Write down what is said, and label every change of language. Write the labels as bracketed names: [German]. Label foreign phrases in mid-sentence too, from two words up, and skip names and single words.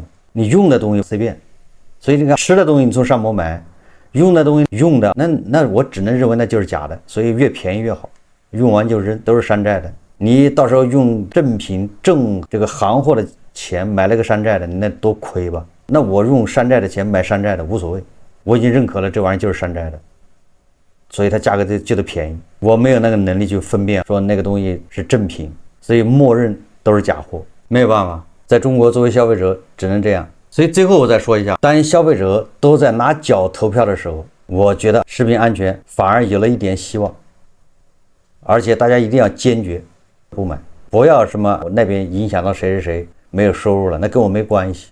[Chinese] 你用的東西隨便，所以你看吃的東西你從山姆買，用的東西用的那我只能認為那就是假的，所以越便宜越好，用完就扔，都是山寨的。你到時候用正品正这個行貨的錢買了個山寨的，你那多虧吧？那我用山寨的錢買山寨的無所謂，我已經認可了這玩意就是山寨的，所以它價格就得便宜。我沒有那個能力去分辨說那個東西是正品，所以默認都是假貨，沒有辦法，在中國作為消費者只能這樣。所以最後我再說一下，當消費者都在拿腳投票的時候，我覺得食品安全反而有了一點希望，而且大家一定要堅決不買，不要什麼那邊影響到誰誰誰沒有收入了，那跟我沒關係。